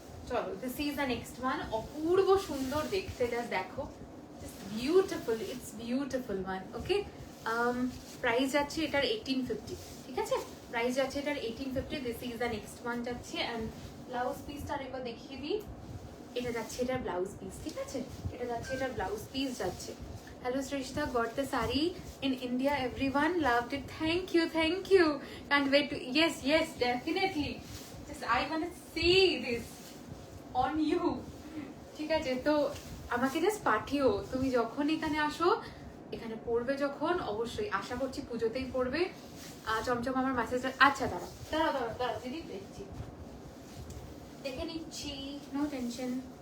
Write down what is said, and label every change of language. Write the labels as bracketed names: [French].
[English] চলো, this is the next one. [Bangla] অপূর্ব সুন্দর দেখতে, [English] Just দেখো, beautiful, it's beautiful one. [Bangla] Okay, price যাচ্ছে এটার 1850, ঠিক আছে? প্রাইস যাচ্ছে এটার 1850। [English] this is the next one [Bangla] যাচ্ছে। অ্যান্ড ব্লাউজ পিসটা আরেকবার দেখিয়ে দিই, এটা যাচ্ছে এটার ব্লাউজ পিস, ঠিক আছে? এটা যাচ্ছে এটার ব্লাউজ পিস যাচ্ছে। [English] Hello Shrishta, got the sari in India, everyone loved it, thank you, can't wait to, yes definitely, just I want to see this on you, [Bangla] ঠিক আছে? তো আমাকে জাস্ট পাঠিও, তুমি যখন এখানে আসো, এখানে পড়বে যখন, অবশ্যই আশা করছি পুজোতেই পড়বে। চমচম আমার মেসেজ, আচ্ছা দাঁড়াও দিদি, দেখে নিচ্ছি, [English] No tension.